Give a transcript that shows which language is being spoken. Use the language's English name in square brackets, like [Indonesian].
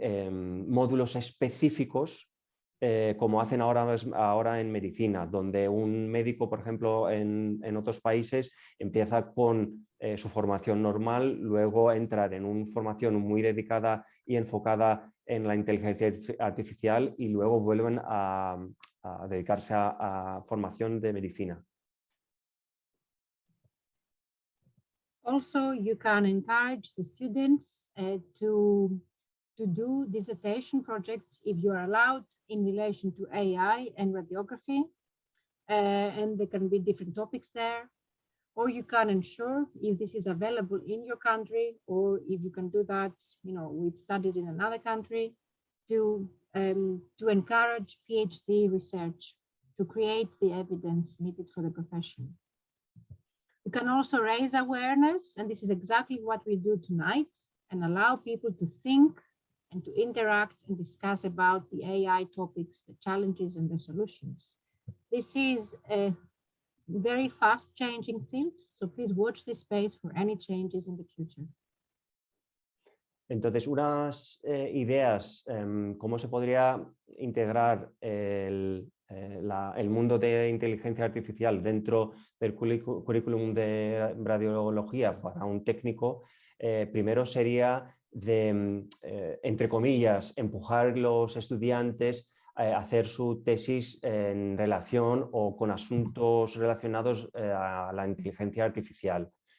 [Spanish] módulos específicos como hacen ahora en medicina, donde un médico, por ejemplo, en otros países empieza con su formación normal, luego entrar en una formación muy dedicada y enfocada en la inteligencia artificial y luego vuelven a dedicarse a formación de medicina. [English] Also, you can encourage the students to do dissertation projects if you are allowed in relation to AI and radiography, and there can be different topics there. Or you can ensure if this is available in your country, or if you can do that, with studies in another country, to encourage PhD research, to create the evidence needed for the profession. You can also raise awareness, and this is exactly what we do tonight, and allow people to think and to interact and discuss about the AI topics, the challenges and the solutions. This is a very fast changing field, so please watch this space for any changes in the future. [Spanish] Entonces, unas ideas, cómo se podría integrar el mundo de inteligencia artificial dentro del currículum de radiología para un técnico, primero sería de, entre comillas, empujar los estudiantes a hacer su tesis en relación o con asuntos relacionados a la inteligencia artificial.